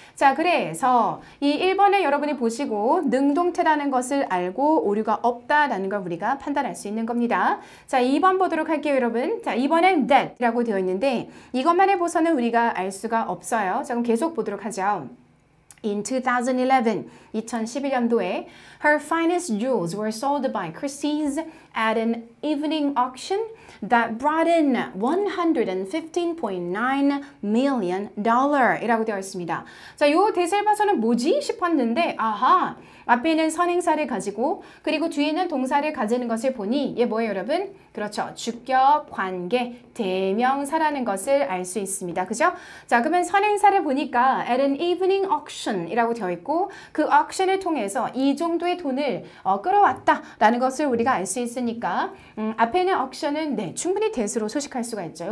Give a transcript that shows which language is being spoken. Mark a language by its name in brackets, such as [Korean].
[Korean] 자, 그래서 이 1번에 여러분이 보시고 능동태라는 것을 알고 오류가 없다라는 걸 우리가 판단할 수 있는 겁니다. 자, 2번 보도록 할게요, 여러분. 자, 2번엔 that이라고 되어 있는데 이것만 해보서는 우리가 알 수가 없어요. 자, 그럼 계속 보도록 하죠. [English] In [Korean] 2011년도에 [English] her finest jewels were sold by Christie's at an evening auction. that brought in $115.9 million [Korean] 이라고 되어 있습니다. 자, 요 대세를 봐서는 뭐지 싶었는데 아하, 앞에는 선행사를 가지고 그리고 뒤에는 동사를 가지는 것을 보니 얘 뭐예요, 여러분? 그렇죠. 주격, 관계, 대명사라는 것을 알 수 있습니다. 그죠? 자, 그러면 선행사를 보니까 [English] at an evening auction [Korean] 이라고 되어 있고 그 auction을 통해서 이 정도의 돈을 끌어왔다라는 것을 우리가 알 수 있으니까 앞에 있는 auction은 네, 충분히 대수로 소식할 수가 있죠.